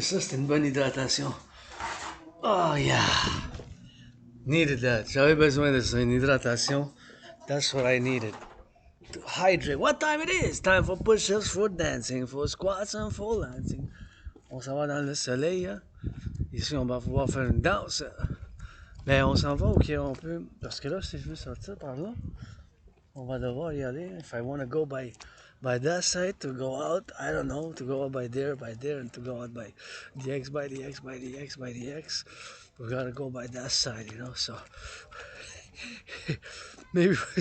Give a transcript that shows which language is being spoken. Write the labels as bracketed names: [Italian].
[French] Ça, c'était une bonne hydratation. [English] Oh yeah. Needed that. [French] J'avais besoin de ça, une hydratation. [English] That's what I needed. To hydrate. What time it is? Time for push-ups, for dancing, for squats and for lancing. [French] On s'en va dans le soleil. Hein? Ici, on va pouvoir faire une danse. Mais on s'en va, ok, on peut. Parce que là, si je veux sortir par là, on va devoir y aller. [English] If I want to go by that side, to go out, I don't know, to go out by there, and to go out by the X, by the X, by the X, by the X. We gotta go by that side, you know, so. Maybe.